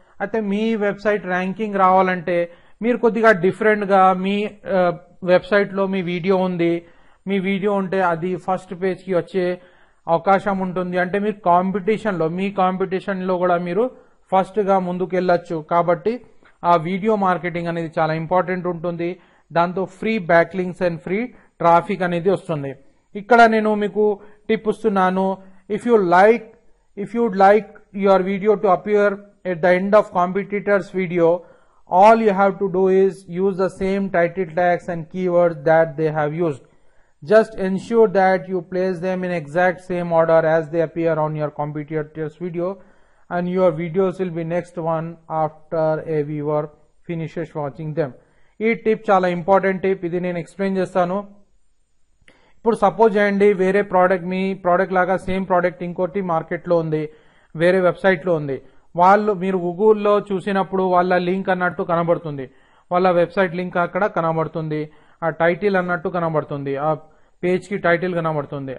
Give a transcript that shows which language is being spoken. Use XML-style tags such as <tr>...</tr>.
<te>అయితే మీ website ranking రావాలంటే మీరు కొద్దిగా డిఫరెంట్ గా మీ వెబ్సైట్ లో మీ వీడియో ఉంది, మీ వీడియో ఉంటే అది ఫస్ట్ పేజ్ కి వచ్చే అవకాశం ఉంటుంది. అంటే మీరు మీ కాంపిటీషన్ లో కూడా మీరు ఫస్ట్ గా ముందుకు వెళ్ళొచ్చు. కాబట్టి ఆ వీడియో మార్కెటింగ్ అనేది చాలా ఇంపార్టెంట్ ఉంటుంది. దాంతో free back links and free traffic అనేది వస్తుంది. ఇక్కడ నేను మీకు టిప్ ఇస్తున్నాను.</te> <en>If you'd like your video to appear at the end of competitor's video, all you have to do is use the same title tags and keywords that they have used. Just ensure that you place them in exact same order as they appear on your competitor's video, and your videos will be next one after a viewer finishes watching them.</en> <te>ఈ tip చాలా important tip, ఇది నేను explain చేస్తాను. ఇప్పుడు suppose చేయండి వేరే product, మీ product లాగా same product ఇంకోటి మార్కెట్లో ఉంది, వేరే వెబ్సైట్లో ఉంది. మీరు గూగుల్లో చూసినప్పుడు వాళ్ళ లింక్ అన్నట్టు కనబడుతుంది, వాళ్ళ వెబ్సైట్ లింక్ అక్కడ కనబడుతుంది, ఆ టైటిల్ అన్నట్టు కనబడుతుంది, ఆ పేజ్ కి టైటిల్ కనబడుతుంది.</te>